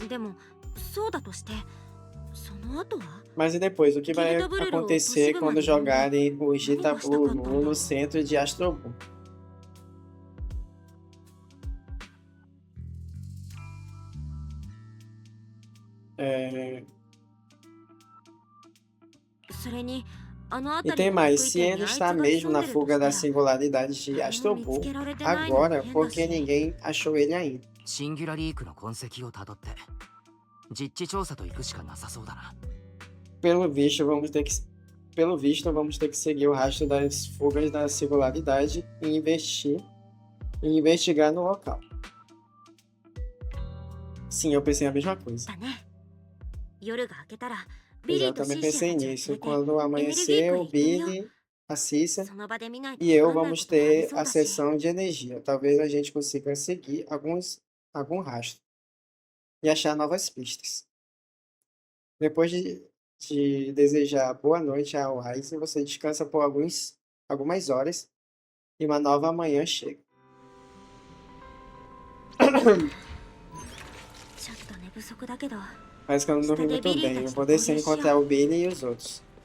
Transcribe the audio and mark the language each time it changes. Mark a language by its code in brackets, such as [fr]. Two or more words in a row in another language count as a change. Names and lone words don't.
[ja] でもそうだとしてその後は [pt] Mas e depois? O que vai acontecer quando jogarem o Gitablulu no centro de Astrobu? É... [ja] それにあの [pt] E [ja] 辺り [pt] tem [ja] の [pt] mais, [ja] 得意 [pt] se [ja] 点に [pt] ele [ja] あいつ [pt] está [ja] が [pt] mesmo [ja] 潜ん [pt] na [ja] でると [pt] fuga [ja] した [pt] da [ja] ら [pt] singularidade de [ja] 見 [pt] Astrobu, [ja] つけられてないのも [pt] agora, [ja] 変 [pt] por [ja] だ [pt] que [ja] し [pt] ninguém achou ele ainda? [ja] シンギュラリークの痕跡をたどって実地調査と行くしかなさそうだな。 [pt] Pelo visto, vamos ter que seguir o rastro das fugas da singularidade e investigar no local. Sim, eu pensei a mesma coisa. [ja] だね夜が明けたらビリ [pt] Eu [ja] ーと [pt] também [ja] シーシ [pt] pensei [ja] アたちを連れ [pt] nisso. [ja] て [pt] Quando amanhecer, o Billy, a Cissa [ja] その場で見ないと [pt] e eu [ja] わかんない [pt] vamos [ja] ことがあり [pt] ter [ja] そう [pt] a [ja] だし [pt] sessão de energia. Talvez a gente consiga seguir algum rastro e achar novas pistas. Depois de desejar boa noite a Wise, você descansa por algumas horas e uma nova manhã chega. [ja] ちょっと寝不足だけど [pt] Parece que eu não dormi muito bem. Eu vou descer e encontrar o Billy e os outros.